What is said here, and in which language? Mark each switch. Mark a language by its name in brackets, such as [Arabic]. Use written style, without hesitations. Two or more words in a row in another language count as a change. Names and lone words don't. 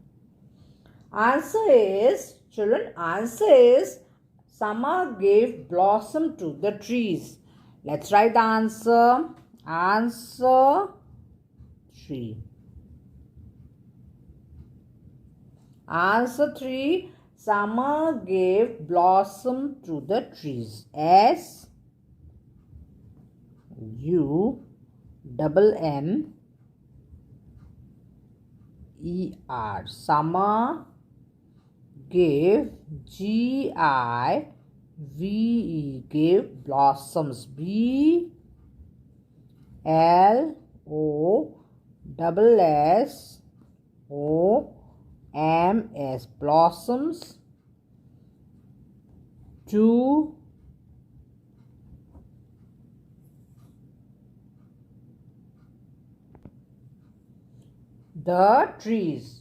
[English] Answer is, children, answer is, summer gave blossom to the trees. Let's write the answer. Answer 3. Answer 3. Summer gave blossom to the trees. S-U-M-M-E-R. Summer gave, G-I-V-E, gave blossoms, B-L-O-S-S-O-M-S, blossoms, to the trees.